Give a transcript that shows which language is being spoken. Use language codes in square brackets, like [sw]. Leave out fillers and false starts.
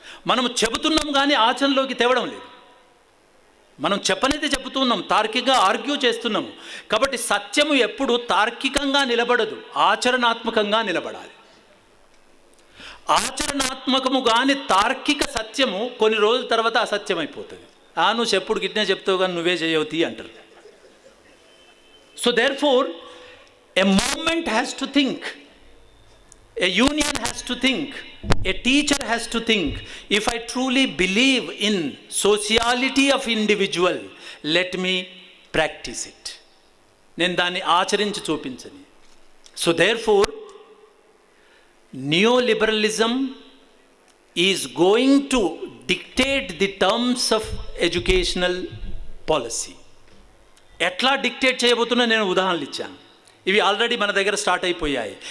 [te] మనం చెబుతున్నాం కానీ ఆచరణలోకి తేవడం లేదు. మనం చెప్పనైతే చెబుతున్నాం, తార్కికంగా ఆర్గ్యూ చేస్తున్నాము. కాబట్టి సత్యము ఎప్పుడు తార్కికంగా నిలబడదు, ఆచరణాత్మకంగా నిలబడాలి. ఆచరణాత్మకము కానీ తార్కిక సత్యము కొన్ని రోజుల తర్వాత అసత్యం అయిపోతుంది. నువ్వు చెప్పుడు గిట్నే చెప్తావు కానీ నువ్వే చేయవుతీ అంటారు. [en] So therefore a movement has to think, a union has to think, a teacher has to think, if I truly believe in sociality of individual, let me practice it. [te] నేను దాన్ని ఆచరించి చూపించని. [en] So therefore neoliberalism is going to dictate the terms of educational policy. [te] ఎట్లా dictate చేయబోతున్నా నేను ఉదాహరణలు ఇచ్చాను. ఇవి already మన దగ్గర స్టార్ట్ అయిపోయాయి.